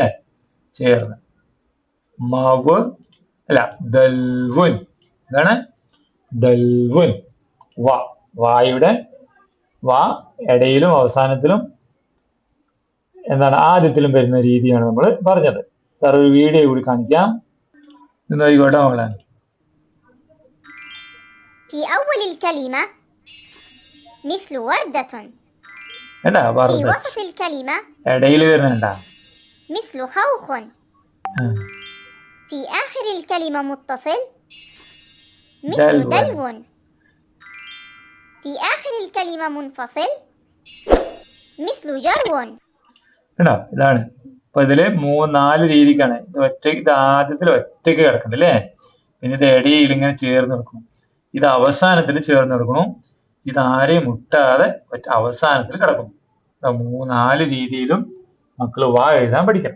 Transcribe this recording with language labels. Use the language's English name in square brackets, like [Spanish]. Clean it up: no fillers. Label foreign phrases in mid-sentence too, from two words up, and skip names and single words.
[Malayalam] ചേർന്ന് മവ് അല്ല ദൽവുൻ. എന്താണ്? ദൽവുൻ. വാ, വായുടെ വാ ഇടയിലും അവസാനത്തിലും എന്താണ് ആദ്യത്തിലും വരുന്ന രീതിയാണ് നമ്മൾ പറഞ്ഞത്. സാർ ഒരു വീഡിയോ കൂടി കാണിക്കാം. എന്തായിക്കോട്ടെ മകളെ. [Arabic] في أول الكلمة مثل وردة. في وسط الكلمة [Malayalam] ഇടയിൽ വരുന്നുണ്ട. [Arabic] مثل خوخ. في آخر الكلمة متصل مثل دلو. في آخر الكلمة منفصل مثل جرو. [Malayalam] ഇതാണ്. അപ്പൊ ഇതില് നാല് രീതിക്കാണ്. ഇത് ആദ്യത്തിൽ ഒറ്റയ്ക്ക് കിടക്കണ്ട അല്ലേ? പിന്നെ ഇത് ഇടയിൽ ഇങ്ങനെ ചേർന്ന് വെക്കണം. ഇത് അവസാനത്തിൽ ചേർന്ന് വെക്കണം. ഇത് ആരെയും മുട്ടാതെ അവസാനത്തിൽ കിടക്കും. നാല് രീതിയിലും മക്കൾ വാ എഴുതാൻ പഠിക്കണം.